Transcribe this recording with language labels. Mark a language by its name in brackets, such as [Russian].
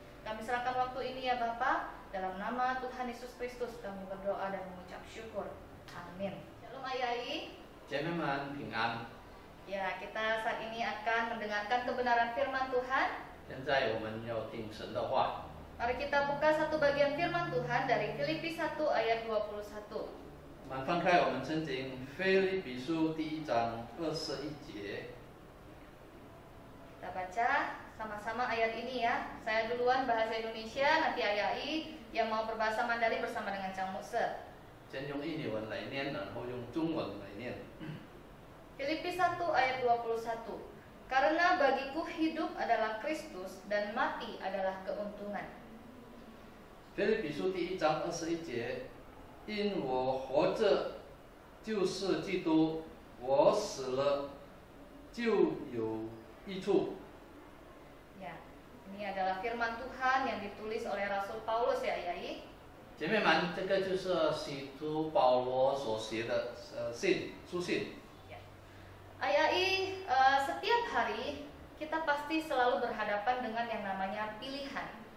[Indonesian] Kami serahkan waktu ini ya Bapa, dalam nama Tuhan Yesus Kristus kami berdoa dan mengucap syukur. Amin. Shalom Ayai. [Chinese] 姐妹们平安。 [Indonesian] Ya, kita saat ini akan mendengarkan kebenaran firman Tuhan. [Chinese] 现在我们要听神的话。 [Indonesian] Mari kita buka satu bagian firman Tuhan dari Filipi 1 ayat 21. [Chinese] 我们翻开我们圣经腓立比书第1章21节。 [Indonesian] Kita baca sama-sama ayat ini ya. Saya duluan bahasa Indonesia, nanti Ayai yang mau berbahasa Mandarin bersama dengan Cang Muse. [Chinese] 先用印尼文来念，然后用中文来念。 [Indonesian] Filipi 1 ayat 21. Karena bagiku hidup adalah Kristus dan mati adalah keuntungan. [Chinese] 腓立比书第1章21节，因我活着就是基督，我死了就有益处。 [Indonesian] Ya, ini adalah firman Tuhan yang ditulis oleh Rasul Paulus ya, Ayai. [Chinese] 姐妹们，这个就是使徒保罗所写的书信。 [Indonesian] Ayai, setiap hari kita pasti selalu berhadapan dengan yang namanya pilihan.